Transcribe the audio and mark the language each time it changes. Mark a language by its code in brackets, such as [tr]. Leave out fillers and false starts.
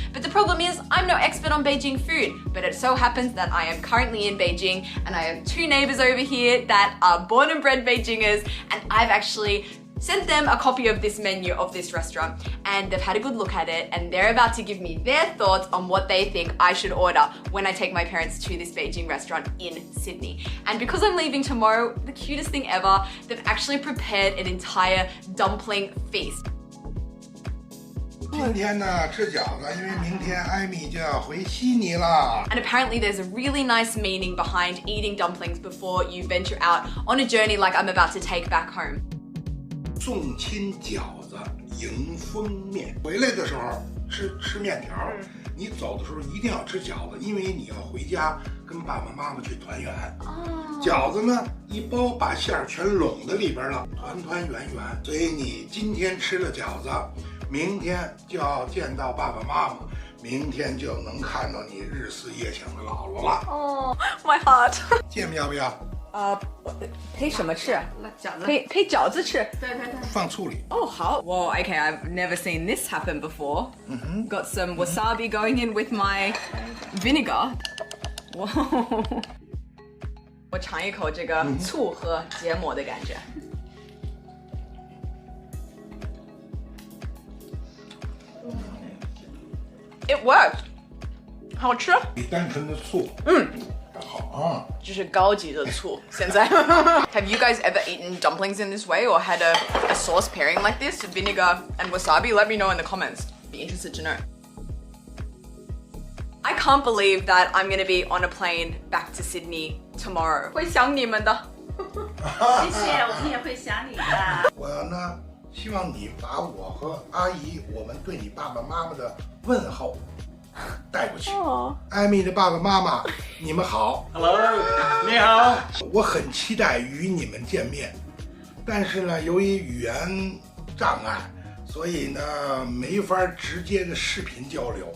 [en] But the problem is, I'm no expert on Beijing food, but it so happens that I am currently in Beijing, and I have two neighbors over here that are born and bred Beijingers, and I've actually sent them a copy of this menu of this restaurant, and they've had a good look at it, and they're about to give me their thoughts on what they think I should order when I take my parents to this Beijing restaurant in Sydney. And because I'm leaving tomorrow, the cutest thing ever, they've actually prepared an entire dumpling feast. [zh] 今天呢吃饺子，因为明天艾米就要回悉尼了。 [en] And apparently there's a really nice meaning behind eating dumplings before you venture out on a journey like I'm about to take back home. [zh] 送亲饺子，迎风面。回来的时候吃面条，你走的时候一定要吃饺子，因为你要回家跟爸爸妈妈去团圆。饺子呢，一包把馅儿全拢在里边了，团团圆圆。所以你今天吃了饺子，明天就要见到爸爸妈妈，明天就能看到你日思夜想的姥姥了。 [en] Oh, my heart. [zh] 见不要不要？配什么吃？配饺子吃。对。放醋里。 Oh, 好。 [en] Well, okay, I've never seen this happen before. Got some wasabi going in with my vinegar. Wow. [zh] 我尝一口这个醋和芥末的感觉。 [en] It worked. [zh] 好吃。比单纯的醋。好啊。就是高级的醋。现在。 [en] Have you guys ever eaten dumplings in this way or had a sauce pairing like this, vinegar and wasabi? Let me know in the comments. Be interested to know. I can't believe that I'm going to be on a plane back to Sydney tomorrow. [zh] 会想你们的。谢谢，我们也会想你的。我呢，希望你把我和阿姨我们对你爸爸妈妈的问候带过去。艾米的爸爸妈妈，你们好。 Hello， 你好。我很期待与你们见面，但是呢，由于语言障碍，所以呢没法直接的视频交流。